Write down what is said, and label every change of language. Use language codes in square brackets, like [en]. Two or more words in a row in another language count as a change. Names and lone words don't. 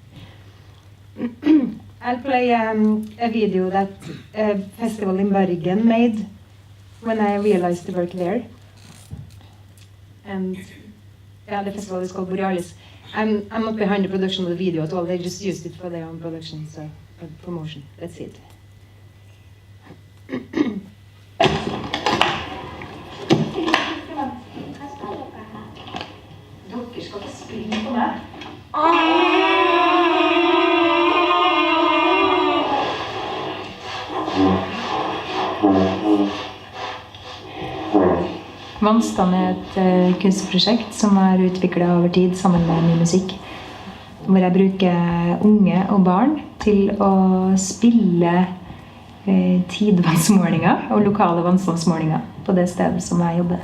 [en] I'll play a video that a festival in Bergen made when I realized the work there. And yeah, the festival is called Borealis. I'm not behind the production of the video at all. They just used it for their own production, so for promotion. That's it. [no] Dere skal ikke springe på meg. Vannstand er et kunstprosjekt som er utviklet over tid sammen med min musikk, hvor jeg bruker unge og barn til å spille tidevannsmålinger og lokale vannstandsmålinger på det stedet som jeg jobber.